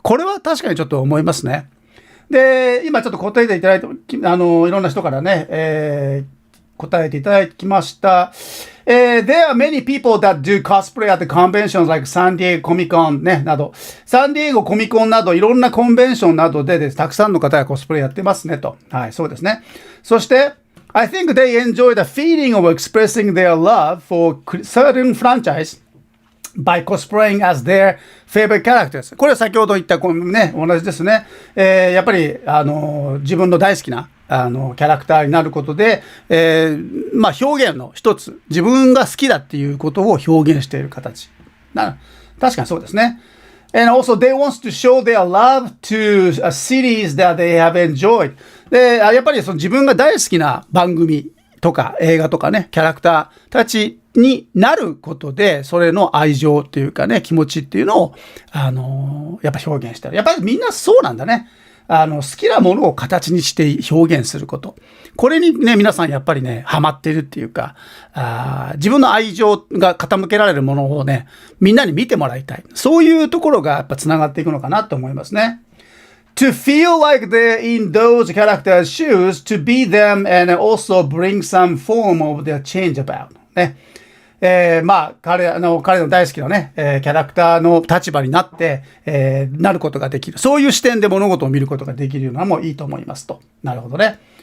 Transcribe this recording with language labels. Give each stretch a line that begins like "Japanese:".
Japanese: これは確かにちょっと思いますね。で、今ちょっと答えていただいて、いろんな人からね、答えていただきました。
English: There are many people that do cosplay at the conventions like San Diego Comic Con
Japanese: ね、など、サンディエゴコミコンなどいろんなコンベンションなどでたくさんの方がコスプレやってますねと。はい、そうですね。
English: そして、I think they enjoy the feeling of expressing their love for certain franchise.by cosplaying as their favorite characters.
Japanese: これは先ほど言ったね、同じですね。やっぱり、自分の大好きな、キャラクターになることで、表現の一つ、自分が好きだっていうことを表現している形。確かにそうですね。
English: And also, they want to show their love to a series that they have enjoyed.
Japanese: で、やっぱりその自分が大好きな番組とか映画とかね、キャラクターたちになることで、それの愛情っていうかね、気持ちっていうのを、やっぱ表現したり。やっぱりみんなそうなんだね。好きなものを形にして表現すること。これにね、皆さんやっぱりね、ハマってるっていうか、自分の愛情が傾けられるものをね、みんなに見てもらいたい。そういうところがやっぱ繋がっていくのかなと思いますね。
English: To feel like they're in those characters' shoes, to be them and also bring some form of their change about.
Japanese: ね。彼の大好きなね、キャラクターの立場になって、なることができる。そういう視点で物事を見ることができるのもいいと思いますと。なるほどね。